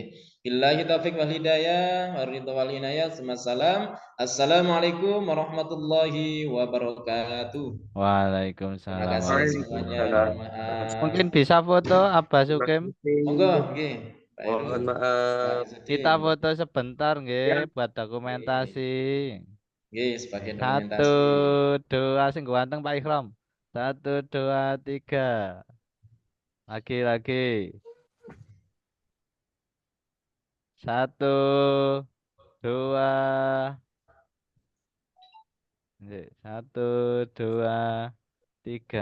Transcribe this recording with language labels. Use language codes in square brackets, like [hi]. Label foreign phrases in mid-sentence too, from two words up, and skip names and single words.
[ar] بالله التوفيق والهداية والرضا والعناية. [id] Salam. [ar] السلام عليكم ورحمة الله وبركاته. [id] Terima [ar] وعليكم السلام [id] kasih semuanya. [ar] وعليكم السلام. [id] Mohon maaf. Mungkin bisa foto Abah Terima Sukim. Monggo, kasih. nggih. Pak Heru, Mohon Pak maaf. Kita Izzuddin. foto sebentar Ya. nggih buat Nggih. dokumentasi. Nggih, sebagai Satu, dokumentasi. dua, [jv] sing ganteng [id] Pak Ikram. 1, 2, 3. Lagi. 1, 2. Nggih, 1, 2, 3.